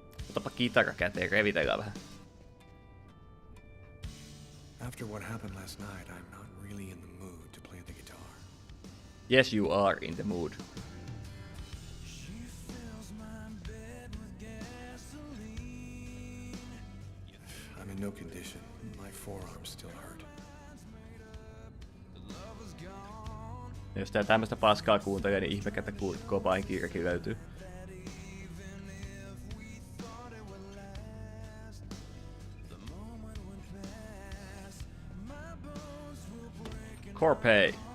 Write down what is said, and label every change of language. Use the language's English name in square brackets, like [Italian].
[Finnish] Otapa kitara käteen, revitellään vähän. [English] After what happened last night, I'm not really in the mood to play the guitar. Yes, you are in the mood. I'm in no condition. My forearms still hurt. [Finnish] Ja jos tää tämmöstä paskaa kuuntelee, niin ihmekä, että Cobain kirjakin löytyy. Corpay.